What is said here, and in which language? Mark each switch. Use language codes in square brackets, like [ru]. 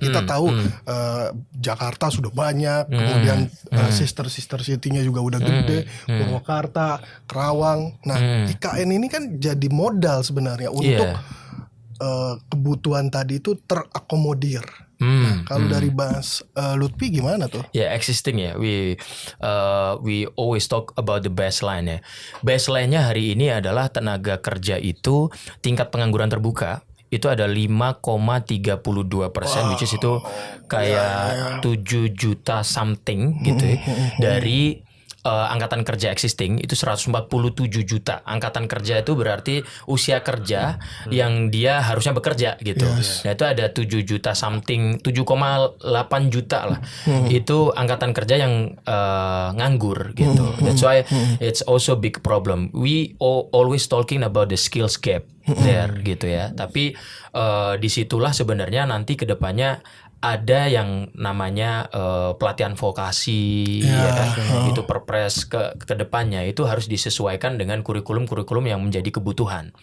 [id] Kita tahu Jakarta sudah banyak, kemudian sister city-nya juga udah gede, Purwakarta, Kerawang. Nah, IKN ini kan jadi modal sebenarnya untuk kebutuhan tadi itu terakomodir. Nah, kalau dari Mas Lutfi gimana tuh? Ya, existing ya. [en] We always talk about the baseline ya. [id] Baseline-nya hari ini adalah tenaga kerja itu tingkat pengangguran terbuka itu ada 5,32%, [en] which is [id] itu kayak 7 juta something gitu ya. Dari angkatan kerja existing itu 147 juta. Angkatan kerja itu berarti usia kerja yang dia harusnya bekerja gitu. Nah, itu ada 7 juta something, 7,8 juta lah. Itu angkatan kerja yang nganggur gitu. [en] That's why it's also big problem. We always talking about the skills gap there [id] gitu ya. Tapi disitulah sebenarnya nanti kedepannya ada yang namanya pelatihan vokasi ya kan? Itu perpres ke depannya itu harus disesuaikan dengan kurikulum-kurikulum yang menjadi kebutuhan.